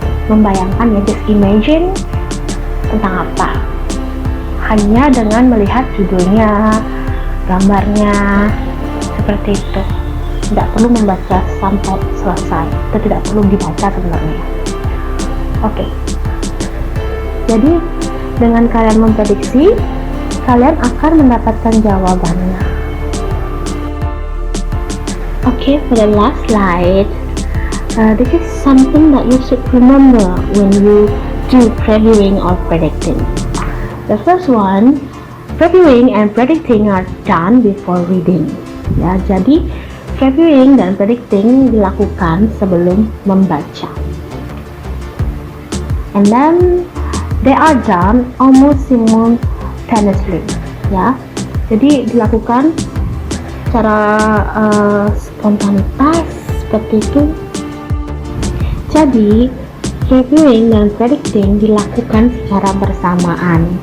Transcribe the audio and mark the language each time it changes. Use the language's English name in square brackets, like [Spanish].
[Indonesian] Membayangkan ya, [English] just imagine [Indonesian] tentang apa, hanya dengan melihat judulnya, gambarnya, seperti itu. Tidak perlu membaca sampai selesai, atau tidak perlu dibaca sebenarnya. Oke. Jadi dengan kalian memprediksi, kalian akan mendapatkan jawabannya. [English] Okay, for the last slide, this is something that you should remember when you do previewing or predicting. The first one, previewing and predicting are done before reading. [Indonesian] Ya, jadi previewing dan predicting dilakukan sebelum membaca. [English] And then they are done almost simultaneously. [Indonesian] Ya, jadi dilakukan secara spontanitas seperti itu. Jadi previewing dan predicting dilakukan secara bersamaan.